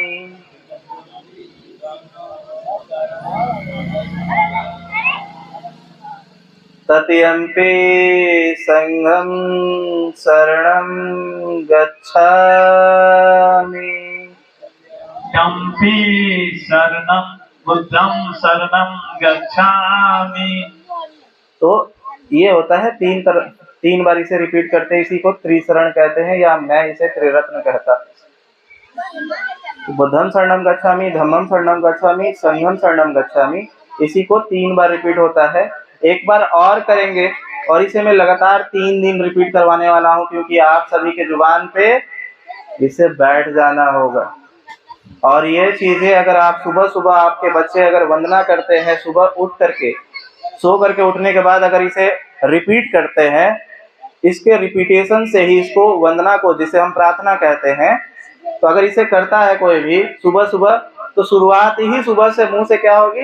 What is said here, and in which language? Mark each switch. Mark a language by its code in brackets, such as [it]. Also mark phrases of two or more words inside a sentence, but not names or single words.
[pi] ततियम्पि संघं शरणं गच्छामि। यम्पि शरणं बुद्धं शरणं गच्छामि। [hi] तो ये होता है तीन बार इसे रिपीट करते हैं, इसी को त्रिशरण कहते हैं, या मैं इसे त्रिरत्न कहता। [pi] बुद्धं शरणं गच्छामि, धम्मं शरणं गच्छामि, संघं शरणं गच्छामि, [hi] इसी को 3 बार रिपीट होता है। एक बार और करेंगे और इसे मैं लगातार 3 दिन रिपीट करवाने वाला हूँ, क्योंकि आप सभी के जुबान पे इसे बैठ जाना होगा। और ये चीजें अगर आप सुबह सुबह, आपके बच्चे अगर वंदना करते हैं सुबह उठ करके, सो करके उठने के बाद अगर इसे रिपीट करते हैं, इसके रिपीटेशन से ही इसको वंदना को, जिसे हम प्रार्थना कहते हैं, तो अगर इसे करता है कोई भी सुबह सुबह, तो शुरुआत ही सुबह से मुंह से क्या होगी?